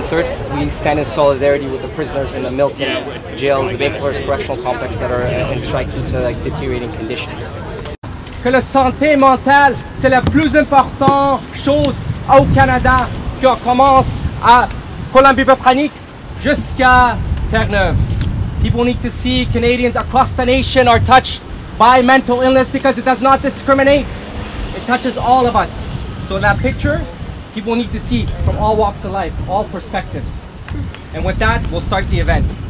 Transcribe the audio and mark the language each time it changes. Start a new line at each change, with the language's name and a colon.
English: And third, we stand in solidarity with the prisoners in the Milton Jail, the Vancouver Correctional Complex that are in strike due to deteriorating conditions.
French: Que la santé mentale, c'est la plus importante chose au Canada, qui commence à Colombie-Britannique jusqu'à Terre-Neuve.
English: People need to see Canadians across the nation are touched by mental illness because it does not discriminate. It touches all of us. So in that picture, people need to see from all walks of life, all perspectives. And with that, we'll start the event.